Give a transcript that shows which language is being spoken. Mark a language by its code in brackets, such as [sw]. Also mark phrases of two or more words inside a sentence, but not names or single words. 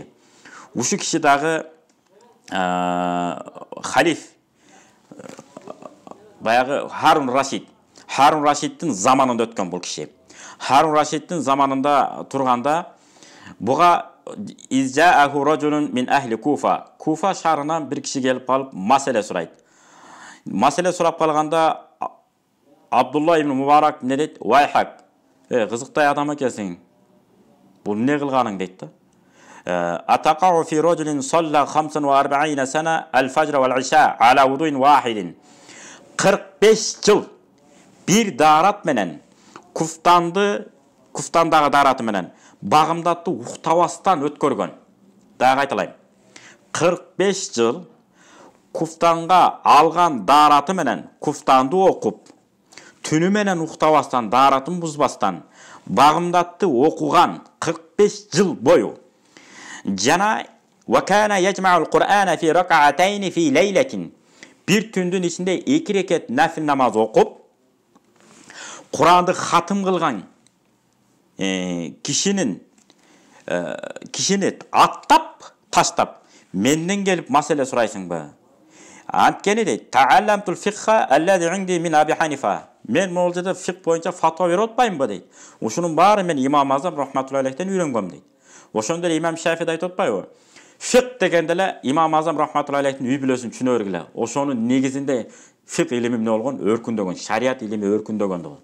[ky] Ушу киши дагы халиф баягы Харун Рашидтин заманында өткөн бул киши. Харун Рашидтин заманында турганда буга [ar] إذ جاءه رجل من أهل الكوفة. [ky] Kufa шаарынан бир киши келип калып маселе сурайт. Маселе сурап калганда Абдулла ибн Мубарак эмне дейт? Вайхак. Кызыктай адам экенсиң. Бул эмне кылганың дейт да. [ar] أتقع في رجل صلى 45 سنة الفجر والعشاء على وضوء واحد. [ky] 45 жыл бир дарат менен куфтандагы дараты менен багымдатты уктабастан өткөргөн. Дагы айталайм. 45 жыл куфтанга алган дараты менен куфтанды окуп, түнү менен уктабастан, даратын бузбастан багымдатты окуган 45 жыл бою. [ar] Жана وكان يجمع القرآن في ركعتين في ليلة. [ky] Bir түндүн ичинде 2 рекет нафил намаз окуп, Куранды хатым кылган кишини аттап, таштап, менден келип маселе сурайсыңбы? Анткени дейт, [ar] تعلمت الفقه الذي عندي من أبي حنيفة. [ky] Мен могул жерде фик боюнча фатва берип атпаймынбы дейт. Ушунун баары мен Имам Азам рахматуллахи алейхтен үйрөнгөм дейт. Ошондо эле Имам Шафи'де айтып атпайбы? Фик дегенде эле Имам Азам рахматуллахи алейхтин үй бүлөсүн түшүнө бергиле. Ошонун негизинде фик илими эмне болгон? Өркүндөгөн, шарият илими өркүндөгөн болгон.